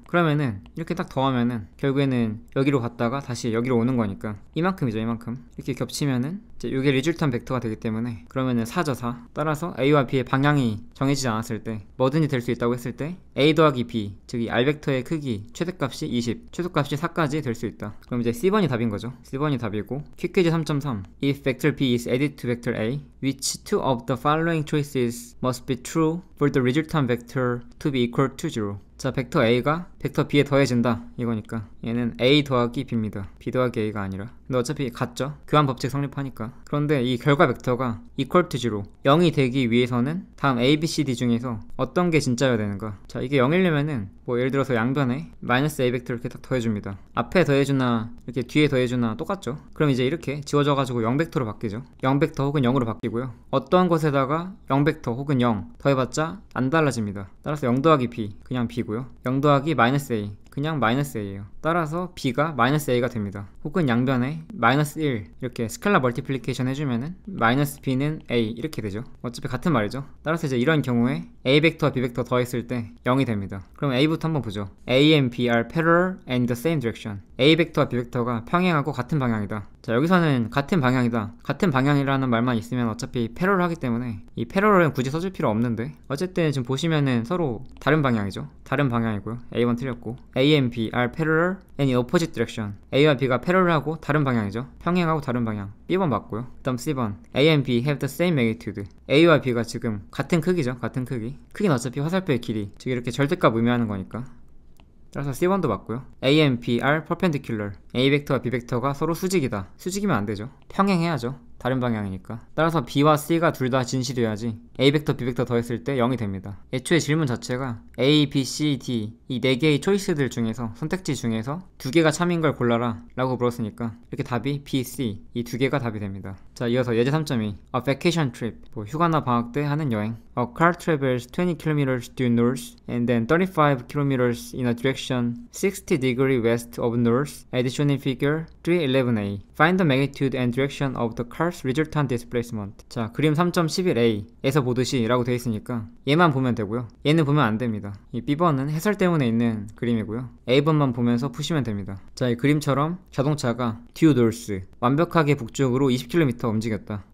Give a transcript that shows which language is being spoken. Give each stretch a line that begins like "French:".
Korean: 그러면은 이렇게 딱 더하면은 결국에는 여기로 갔다가 다시 여기로 오는 거니까 이만큼이죠. 이만큼. 이렇게 겹치면은 이제 이게 리줄턴 벡터가 되기 때문에 그러면은 4죠. 4. 따라서 a와 b의 방향이 정해지지 않았을 때 뭐든지 될 수 있다고 했을 때 a 더하기 b, 즉 이 r벡터의 크기 최대값이 20, 최소값이 4까지 될 수 있다. 그럼 이제 C번이 답인 거죠. C번이 답이고 퀵퀴즈
English: 3.3 If vector b is added to vector a, which two of the following choices must be true for the resultant vector to be equal to 0?
Korean: 자, 벡터 a가 벡터 b에 더해진다 이거니까 얘는 a 더하기 b입니다. b 더하기 a가 아니라. 근데 어차피 같죠. 교환 법칙 성립하니까. 그런데 이 결과 벡터가
English: equal to 0,
Korean: 0이 되기 위해서는 다음 a, b, c, d 중에서 어떤 게 진짜여야 되는가. 자, 이게 0이려면은 뭐 예를 들어서 양변에 마이너스 a 벡터를 이렇게 딱 더해줍니다. 앞에 더해주나 이렇게 뒤에 더해주나 똑같죠. 그럼 이제 이렇게 지워져가지고 0벡터로 바뀌죠. 0벡터 혹은 0으로 바뀌고요. 어떠한 것에다가 0벡터 혹은 0 더해봤자 안 달라집니다. 따라서 0 더하기 b 그냥 b고요. 0 더하기 마이너스 a 그냥 마이너스 a예요. 따라서 b가 마이너스 a가 됩니다. 혹은 양변에 마이너스 1 이렇게 스칼라 멀티플리케이션 해주면은 마이너스 b는 a 이렇게 되죠. 어차피 같은 말이죠. 따라서 이제 이런 경우에 a 벡터와 b 벡터 더했을 때 0이 됩니다. 그럼 a부터 한번 보죠.
English: a and b are parallel and the same direction.
Korean: a 벡터와 b 벡터가 평행하고 같은 방향이다. 자, 여기서는 같은 방향이다. 같은 방향이라는 말만 있으면 어차피 패러럴 하기 때문에 이 패러럴은 굳이 써줄 필요 없는데 어쨌든 지금 보시면은 서로 다른 방향이죠. 다른 방향이고요. A1 틀렸고
English: A and B are parallel and in opposite direction.
Korean: A와 B가 패러럴하고 다른 방향이죠. 평행하고 다른 방향. B번 맞고요. 그 다음 C번
English: A and B have the same magnitude.
Korean: A와 B가 지금 같은 크기죠. 같은 크기. 크기는 어차피 화살표의 길이, 즉 이렇게 절대값 의미하는 거니까. 따라서 C1도 맞고요.
English: A and B are perpendicular.
Korean: A 벡터와 B 벡터가 서로 수직이다. 수직이면 안 되죠. 평행해야죠. 다른 방향이니까. 따라서 B와 C가 둘 다 진실이어야지 A 벡터, B 벡터 더했을 때 0이 됩니다. 애초에 질문 자체가 A, B, C, D 이 4개의 초이스들 중에서 선택지 중에서 2개가 참인 걸 골라라 라고 물었으니까 이렇게 답이 B, C 이 2개가 답이 됩니다. 자, 이어서 예제 3.2
English: A vacation trip
Korean: 뭐 휴가나 방학 때 하는 여행.
English: A car travels 20 km due north and then 35 km in a direction 60 degree west of north as shown in figure 311a. Find the magnitude and direction of the car's resultant displacement.
Korean: 자, 그림 3.11a에서 보듯이 라고 되어 있으니까 얘만 보면 되고요. 얘는 보면 안 됩니다. 이 B번은 해설 때문에 있는 그림이고요. A번만 보면서 푸시면 됩니다. 자, 이 그림처럼 자동차가
English: due north
Korean: 완벽하게 북쪽으로 20km 움직였다.